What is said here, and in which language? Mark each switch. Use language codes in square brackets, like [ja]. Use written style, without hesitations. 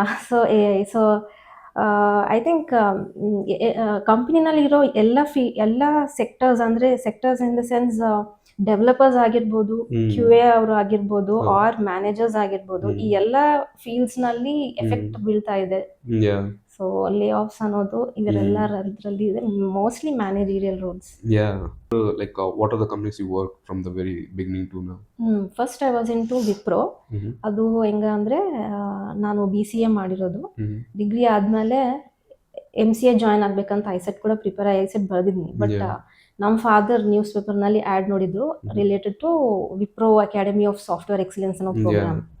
[kn] So AI. [en] so I think [kn] ಕಂಪ್ನಿನಲ್ಲಿರೋ ಎಲ್ಲ sectors, ಅಂದರೆ sectors [en] in the sense [kn] developers ಆಗಿರ್ಬೋದು, QA ಅವರು ಆಗಿರ್ಬೋದು, ಆರ್ ಮ್ಯಾನೇಜರ್ಸ್ ಆಗಿರ್ಬೋದು, ಈ ಎಲ್ಲ ಫೀಲ್ಡ್ಸ್ನಲ್ಲಿ ಎಫೆಕ್ಟ್ ಬೀಳ್ತಾ ಇದೆ. ಸೊ ಲೇ ಆಫ್ಸ್ ಅನ್ನೋದು ಇದರಲ್ಲಿ ಇದೆ, [en] Mostly managerial roles. Like what are the companies you work from the very beginning to now? First I was in to Wipro. [kn] ಅದು ಹೆಂಗ ಅಂದರೆ ನಾನು BCA ಮಾಡಿರೋದು. ಡಿಗ್ರಿ ಆದಮೇಲೆ MCA ಜಾಯ್ನ್ ಆಗ್ಬೇಕಂತ ಐಸೆಟ್ ಕೂಡ ಪ್ರಿಪೇರ್ ಐಸೆಟ್ ಬರೆದಿದ್ನಿ. [en] But Yeah. [kn] ನಮ್ಮ ಫಾದರ್ ನ್ಯೂಸ್ ಪೇಪರ್ನಲ್ಲಿ ಆ್ಯಡ್ ನೋಡಿದ್ರು related to Wipro academy of software excellence ಅನ್ನೋ ಪ್ರೋಗ್ರಾಮ್